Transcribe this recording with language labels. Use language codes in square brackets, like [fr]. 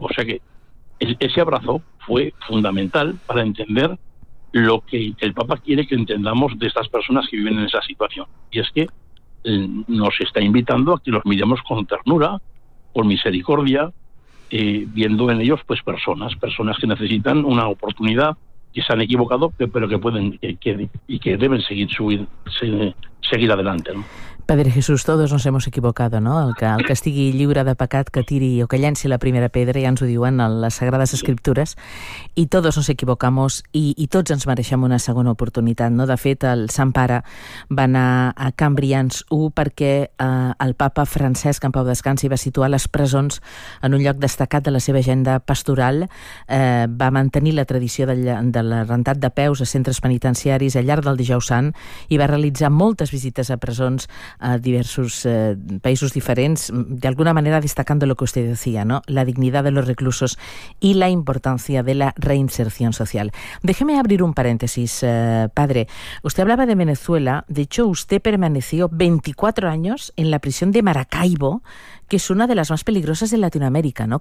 [es] O sea que ese abrazo fue fundamental para entender lo que el Papa quiere que entendamos de estas personas que viven en esa situación. Y es que nos está invitando a que los miremos con ternura, por misericordia, viendo en ellos pues personas que necesitan una oportunidad, que se han equivocado, pero que pueden que deben seguir adelante, ¿no? Padre Jesús, todos nos hemos equivocado, ¿no? [ca] El que estigui lliure de pecat, que tiri o que llenci la primera pedra, ja ens ho diuen les Sagrades Escriptures, i [es] todos nos equivocamos [ca] i tots ens mereixem una segona oportunitat, ¿no? De fet, el Sant Pare va anar a Can Brians I perquè el papa Francesc, en pau descansi, va situar les presons en un lloc destacat de la seva agenda pastoral, va mantenir la tradició de l'arrendat de peus a centres penitenciaris al llarg del Dijous Sant i va realitzar moltes visites a presons a diversos països diferents, d'alguna manera [es] destacando lo que usted decía, [ca] ¿no? [es] La dignidad de los reclusos y la importancia de la reinserción social. Déjeme abrir un paréntesis, padre. Usted hablaba de Venezuela, de hecho usted permaneció 24 años en la prisión de Maracaibo, que es una de las más peligrosas de Latinoamérica, ¿no?